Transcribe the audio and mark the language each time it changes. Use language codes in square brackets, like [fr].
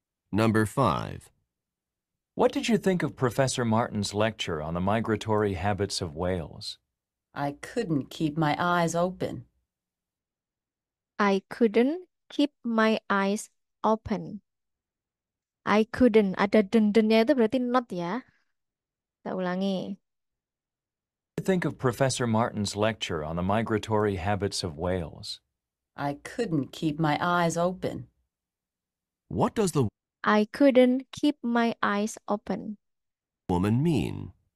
[en] Number 5. What did you think of Professor Martin's lecture on the migratory habits of whales? I couldn't keep my eyes open. I couldn't keep my eyes open. I couldn't. [id] Ada den-dennya itu berarti not ya. Kita ulangi. [en] What did you think of Professor Martin's lecture on the migratory habits of whales? I couldn't keep my eyes open. What does the I couldn't keep my eyes open. woman mean?